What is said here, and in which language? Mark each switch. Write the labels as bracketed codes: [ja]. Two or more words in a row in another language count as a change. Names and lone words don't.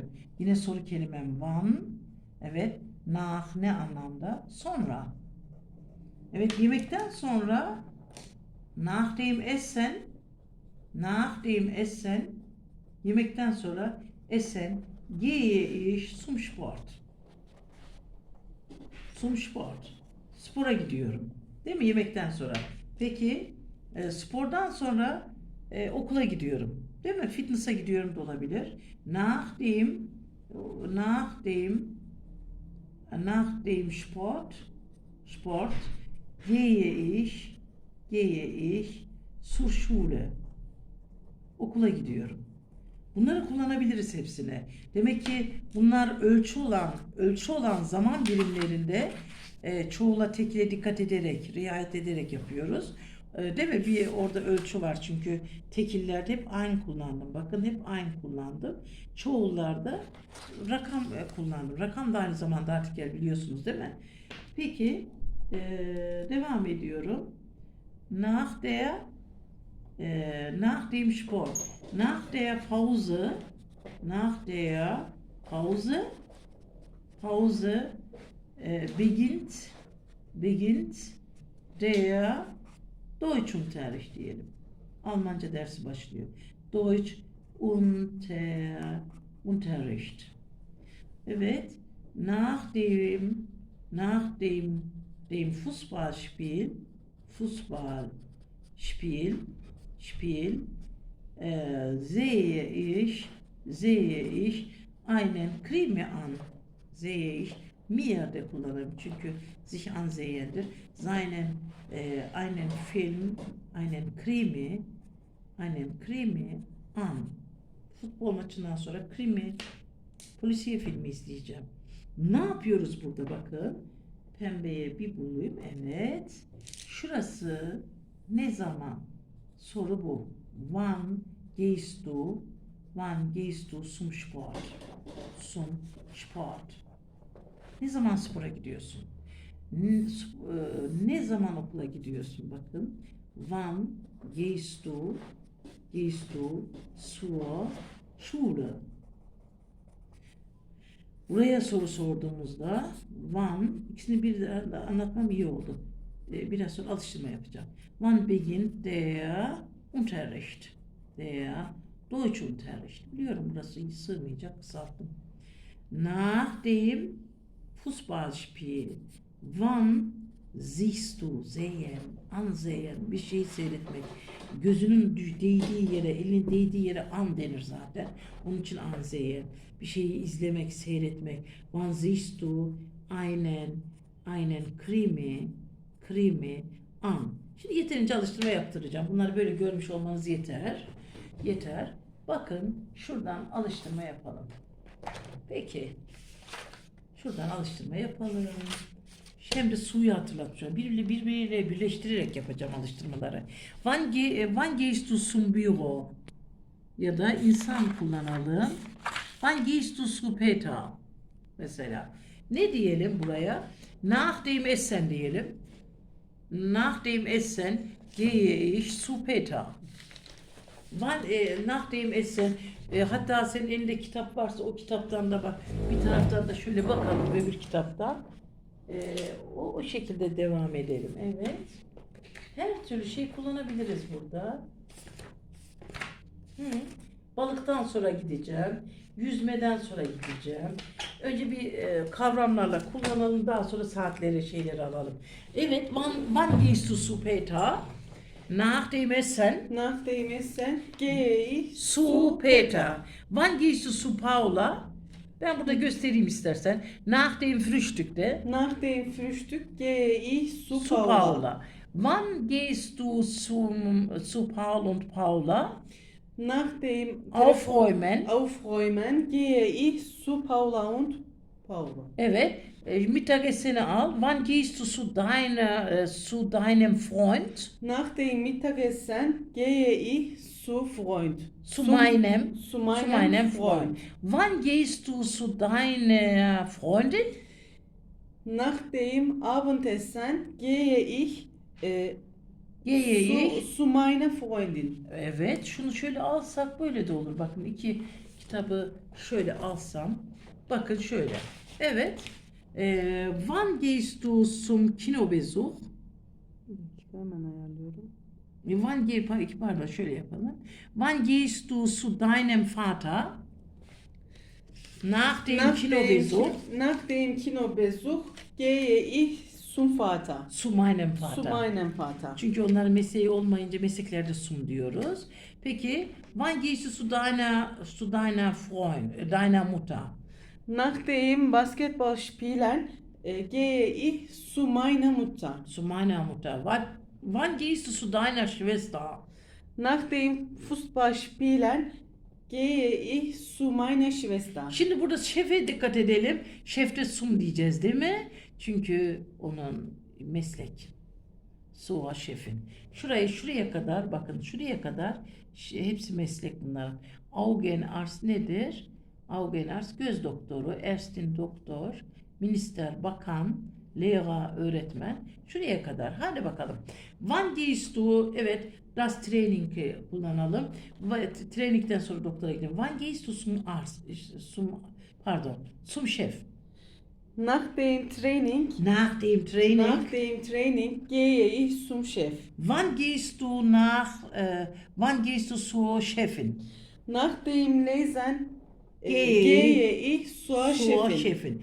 [tr] Yine soru kelimem van. Evet. Nach ne anlamda? Sonra. Evet, yemekten sonra [de] nach dem Essen [tr] yemekten sonra [de] Essen gehe ich zum Sport. Zum Sport. [tr] Spora gidiyorum. Değil mi? Yemekten sonra. Peki spordan sonra okula gidiyorum. Değil mi? Fitness'a gidiyorum da olabilir. [de] Nach dem Sport gehe ich zur Schule. [tr] Okula gidiyorum. Bunları kullanabiliriz hepsine. Demek ki bunlar ölçü olan zaman birimlerinde çoğula tekile dikkat ederek, riayet ederek yapıyoruz. Değil mi? Bir orada ölçü var çünkü tekillerde hep aynı kullandım. Bakın hep aynı kullandım. Çoğullarda rakam kullandım. Rakam da aynı zamanda artikel biliyorsunuz değil mi? Peki devam ediyorum. [de] Nach dem Sport. Nach der Pause beginnt der Deutschunterricht diyelim. [tr] Almanca dersi başlıyor. [de] Deutsch Unterricht. [tr] Evet. [de] Nach dem Fußballspiel sehe ich einen Krimi an. Sehe ich mir [tr] de kullanırım çünkü [de] sich ansehendir. Einen Film, einen Krimi an. [tr] Futbol maçından sonra krimi, polisiye filmi izleyeceğim. Ne yapıyoruz burada bakın? Pembeye bir bulayım. Evet. Şurası ne zaman? Soru bu. [de] Wann gehst du zum Sport? Zum Sport. [tr] Ne zaman spora gidiyorsun? Ne zaman okula gidiyorsun? Bakın. [de] Wann gehst du zur Schule? [tr] Buraya soru sorduğumuzda wann, ikisini bir de anlatmam iyi oldu. Biraz sonra alıştırma yapacağım. [de] Wann beginnt der Unterricht? Der Deutschunterricht. [tr] Biliyorum burası hiç sığmayacak, kısalttım. [de] Nach dem Fußballspiel. Wann siehst du, ansehen, [tr] bir şey seyretmek. Gözünün değdiği yere, elinin değdiği yere an denir zaten. Onun için ansehen. Bir şeyi izlemek, seyretmek. [de] Wann siehst du einen Krimi an. [tr] Şimdi yeterince alıştırma yaptıracağım. Bunları böyle görmüş olmanız yeter. Bakın şuradan alıştırma yapalım. Peki. Şuradan alıştırma yapalım. Hem de suyu hatırlatacağım. Birbiriyle birleştirerek yapacağım alıştırmaları. [de] Wann gehst du zum Büro? [tr] Ya da insan kullanalım. [de] Wann gehst du zu Peter? [tr] Mesela. Ne diyelim buraya? [de] Nach dem Essen diyelim. Nach dem Essen gehe ich zu Peter. Nach dem Essen [tr] hatta senin elinde kitap varsa o kitaptan da bak. Bir taraftan da şöyle bakalım öbür kitaptan. O şekilde devam edelim. Evet. Her türlü şey kullanabiliriz burada. Balıktan sonra gideceğim. Yüzmeden sonra gideceğim. Önce bir kavramlarla kullanalım. Daha sonra saatleri şeyleri alalım. Evet, [de] wann gehst du zu Peter? Nach dem Essen. Nach dem Essen gehe ich Zu Peter. Wann gehst du zu Paula? [tr] Ben burada göstereyim istersen. [de] Nach dem Frühstückte. Nach dem Frühstück gehe ich zu Zu Paula. Paula. Wann gehst du zu Paul und Paula? Nach dem Aufräumen gehe ich zu Paula und Paula. [tr] Evet. Mittagesseni al. [de] Wann gehst du zu deinem Freund? Nach dem Mittagessen gehe ich zu Freund. Zu meinem Freund. Wann gehst du zu deiner Freundin? Nach dem Abendessen gehe ich zu meiner Freundin. [tr] Evet, şunu şöyle alsak böyle de olur. Bakın iki kitabı şöyle alsam. Bakın şöyle. Evet. Wann gehst du zum Kinobesuch? Hemen ayarlıyorum. Pardon şöyle yapalım. [de] Wann gehst du zu deinem Vater? Nach dem Kinobesuch. Nach dem Kinobesuch gehe ich zum Vater. Zu meinem Vater. Zu meinem Vater. [tr] Çünkü onların mesleği olmayınca mesleklerde sum diyoruz. Peki, [de] wann gehst du zu deiner Mutter? Nach dem Basketballspielen gehe ich zu meiner Mutter. Zu meiner Mutter. Wann gehst du zu deiner Schwester? Nach dem Fußballspielen gehe ich zu meiner Schwester. [tr] Şimdi burada şefe dikkat edelim. Şefte sum diyeceğiz değil mi? Çünkü onun meslek. Suha şefin. Şuraya kadar bakın şuraya kadar hepsi meslek bunlar. Augenarzt nedir? Augenarzt göz doktoru, Ärztin doktor, minister bakan, Lehrer öğretmen. Şuraya kadar. Hadi bakalım. [de] Wann gehst du? [tr] Evet, [de] das Training [tr] kullanalım. Trainingden sonra doktora gidelim. [de] Wann gehst du zum Arzt? Zum Chef. Nach dem Training gehe ich zum Chef. Wann gehst du zur Chefin? Nach dem Lesen gehe ich zur Chefin.